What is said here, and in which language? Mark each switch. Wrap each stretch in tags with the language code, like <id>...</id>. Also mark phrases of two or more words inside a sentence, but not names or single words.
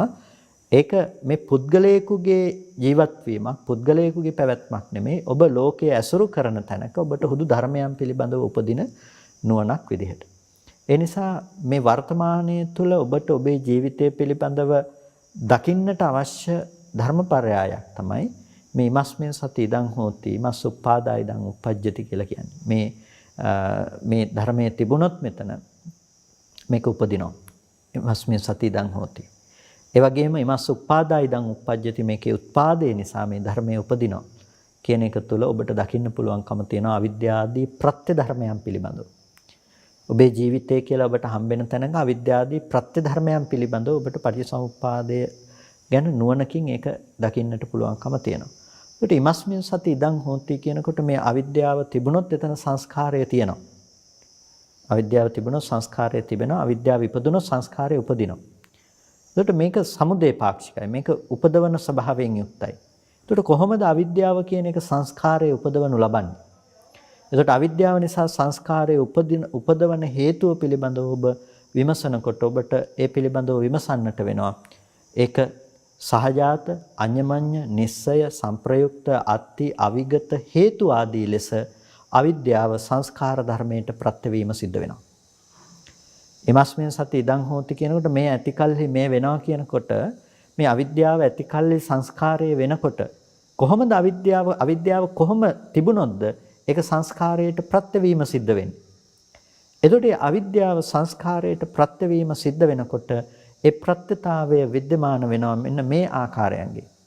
<si>ඒක මේ පුද්ගලයෙකුගේ ජීවත් වීමක්, පුද්ගලයෙකුගේ පැවැත්මක් නෙමෙයි. ඔබ ලෝකයේ ඇසුරු කරන තැනක ඔබට හුදු ධර්මයන් පිළිබඳව උපදින නුවණක් විදිහට. ඒ නිසා මේ වර්තමානයේ තුල ඔබට ඔබේ ජීවිතය පිළිබඳව දකින්නට අවශ්‍ය ධර්මපරයායක් තමයි මේ</si> <pi>ඉමස්මින් සති ඉදං හෝති ඉමස් උප්පාදා ඉදං උප්පජ්ජති</pi> <si>කියලා කියන්නේ. මේ ධර්මයේ තිබුණොත් මෙතන මේක උපදිනවා.</si> <pi>ඉමස්මින් සති ඉදං හෝති.</pi> <si>ඒ වගේම</si> <pi>ඉමස් උප්පාදා ඉදං උප්පජ්ජති</pi> <si>මේකේ උත්පාදේ නිසා මේ ධර්මයේ උපදිනවා කියන එක තුළ ඔබට දකින්න පුළුවන්කම තියෙනවා අවිද්‍යාදී ප්‍රත්‍ය ධර්මයන් පිළිබඳව. ඔබේ ජීවිතය කියලා ඔබට හම්බෙන තැනක අවිද්‍යාදී ප්‍රත්‍ය ධර්මයන් පිළිබඳව ඔබට පටිච්චසමුප්පාදය ගැන නුවණකින් ඒක දකින්නට පුළුවන්කම තියෙනවා. ඒකට</si> <pi>ඉමස්මින් සති ඉදං හෝති</pi> <si>කියනකොට මේ අවිද්‍යාව තිබුණොත් එතන සංස්කාරය තියෙනවා. අවිද්‍යාව තිබුණොත් සංස්කාරය තිබෙනවා. අවිද්‍යාව ඉපදුනොත් සංස්කාරය උපදිනවා. ඒකට මේක සමුදේ පාක්ෂිකයි. මේක උපදවන ස්වභාවයෙන් යුක්තයි. ඒකට කොහොමද අවිද්‍යාව කියන එක සංස්කාරයේ උපදවනු ලබන්නේ? ඒකට අවිද්‍යාව නිසා සංස්කාරයේ උපදවන හේතුව පිළිබඳව ඔබ විමසනකොට ඔබට ඒ පිළිබඳව විමසන්නට වෙනවා. ඒක සහජාත, අඤ්ඤමඤ්ඤ, නිස්සය, සංප්‍රයුක්ත, අත්ති, අවිගත හේතු ආදී ලෙස අවිද්‍යාව සංස්කාර ධර්මයට ප්‍රත්‍යවීම සිද්ධ වෙනවා.</si> <pi>ඉමස්මින් සති ඉදං හෝති</pi> <si>කියනකොට මේ ඇතිකල්හි මේ වෙනවා කියනකොට මේ අවිද්‍යාව ඇතිකල්හි සංස්කාරය වෙනකොට කොහොමද අවිද්‍යාව කොහොම තිබුණොත්ද ඒක සංස්කාරයට ප්‍රත්‍යවීම සිද්ධ වෙන්නේ. එතකොට අවිද්‍යාව සංස්කාරයට ප්‍රත්‍යවීම සිද්ධ වෙනකොට ඒ ප්‍රත්‍යතාවය विद्यमान වෙනවා මෙන්න මේ ආකාරයන්ගේ.</si>